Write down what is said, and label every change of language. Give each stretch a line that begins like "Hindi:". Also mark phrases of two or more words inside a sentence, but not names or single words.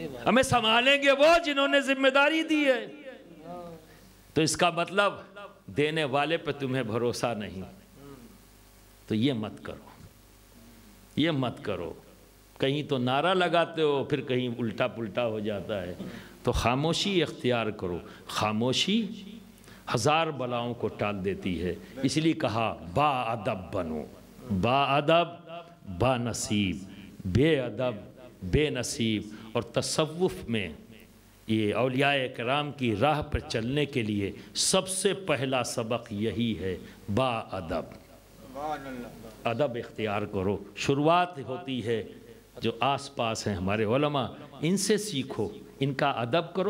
Urdu: ہمیں سنبھالیں گے وہ جنہوں نے ذمہ داری دی ہے۔ تو اس کا مطلب دینے والے پہ تمہیں بھروسہ نہیں، تو یہ مت کرو، یہ مت کرو۔ کہیں تو نعرہ لگاتے ہو پھر کہیں الٹا پلٹا ہو جاتا ہے، تو خاموشی اختیار کرو۔ خاموشی ہزار بلاؤں کو ٹال دیتی ہے، اس لیے کہا با ادب بنو، با ادب با نصیب، بے ادب بے نصیب۔ اور تصوف میں یہ اولیاء کرام کی راہ پر چلنے کے لیے سب سے پہلا سبق یہی ہے، با ادب، ادب اختیار کرو۔ شروعات ہوتی ہے جو آس پاس ہیں ہمارے علماء، ان سے سیکھو، ان کا ادب کرو۔